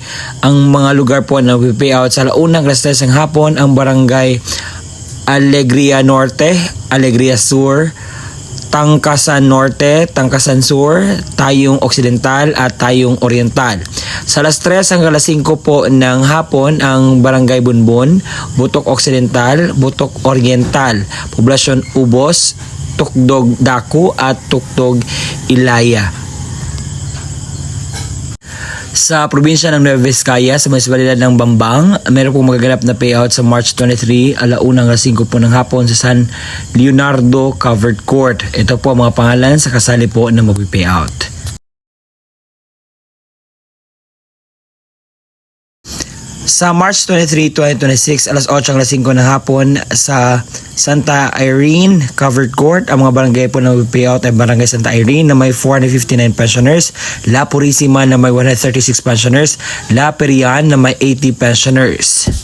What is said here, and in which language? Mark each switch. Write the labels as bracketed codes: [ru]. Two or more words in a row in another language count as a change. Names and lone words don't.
[tl] Ang mga lugar po na payout sa 1:00 ng hapon, ang Barangay Alegria Norte, Alegria Sur, Tangkasan Norte, Tangkasan Sur, Tayong Occidental at Tayong Oriental. Sa alas 3 hanggang alas 5 po ng hapon, ang Barangay Bunbon, Butok Occidental, Butok Oriental, Poblasyon Ubos, Tukdog Daku at Tukdog Ilaya. Sa probinsya ng Nueva Vizcaya, sa munisipalidad ng Bambang, meron pong magaganap na payout sa March 23, 1:00 hanggang 5 po ng hapon sa San Leonardo Covered Court. Ito po ang mga pangalan sa kasali po na mag-payout. Sa March 23, 2026, alas 8 hanggang 5 ng hapon sa Santa Irene Covered Court, ang mga barangay po na payout ay Barangay Santa Irene na may 459 pensioners, La Purisima na may 136 pensioners, La Perian na may 80 pensioners.